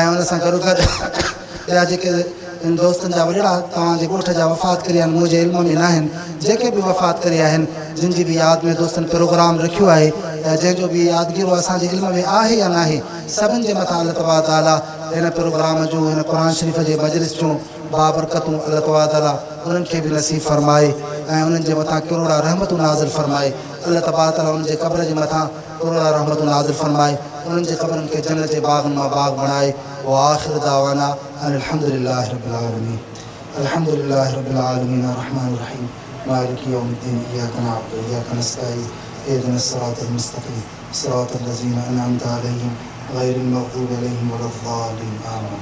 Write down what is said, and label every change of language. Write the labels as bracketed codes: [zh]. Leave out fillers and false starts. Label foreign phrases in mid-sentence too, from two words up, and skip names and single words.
[sd] उन सां गॾो गॾु ॿिया जेके इन दोस्तनि जा वॾड़ा तव्हांजे ॻोठ जा वफ़ात करे आहिनि, मुंहिंजे इल्म में न आहिनि, जेके बि वफ़ात करे आहिनि, जिन जी बि यादि में दोस्तनि प्रोग्राम रखियो आहे ऐं जंहिंजो बि यादगीरो असांजे इल्म में आहे या न आहे, सभिनि जे मथां अल्लाह तबारक ताला हिन प्रोग्राम जूं, हिन क़ुरान शरीफ़ जे मजलिस जूं बाबरकतूं अल्लाह तबारक ताला उन्हनि खे बि नसीब फरमाए ऐं उन्हनि जे मथां करोड़ा रहमतूं नाज़िल फरमाए। अल्लाह तबारक ताला उन्हनि जे क़ब्र जे मथां करोड़ा रहमतूं नाज़िल फरमाए, उन्हनि जे क़ब्रनि खे जन्नत जे बाग़नि मां बाग़ बणाए। [ar] وآخر دعوانا الحمد لله رب العالمين. الحمد لله رب العالمين الرحمن الرحيم مالك يوم الدين إياك نعبد وإياك نستعين اهدنا الصراط المستقيم صراط الذين أنعمت عليهم غير المغضوب عليهم ولا الضالين آمين.